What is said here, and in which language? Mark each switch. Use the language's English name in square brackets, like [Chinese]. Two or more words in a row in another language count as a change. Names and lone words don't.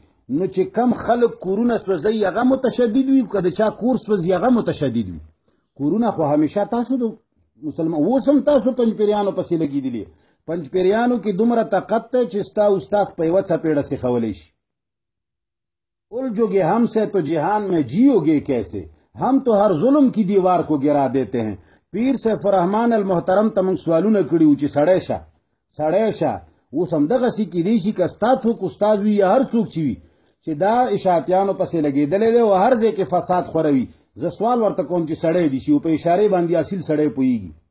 [Pashto] نو چې کم خلک کورونه سوځوي هغه متشدد وي، که د چا کور سوځي هغه متشدد وي. کورونه خو همیشه تاسو د مسلمان، اوس هم تاسو پنځپیریانو پسې لګېدلي. پنځپیریانو کې دومره طاقت دی چې ستا استاد په یوه څپېړه سیخولی شي. [Urdu] الجوگے ہم سے تو جہان میں جیو گے کیسے، ہم تو ہر ظلم کی دیوار کو گرا دیتے ہیں. [Pashto] پیر سیف الرحمن المحترم ته موږ سوالونه کړي وو چې سړی شه اوس همدغسې کیدای شي که ستا څوک استاد وي یا هر څوک چې وي چې دا اشاعتیانو پسې لګېدلی دی او هر ځای کې فساد خوروي. زه سوال ورته کوم چې سړی دي شي او په اشارې باندې اصیل سړی پوهېږي.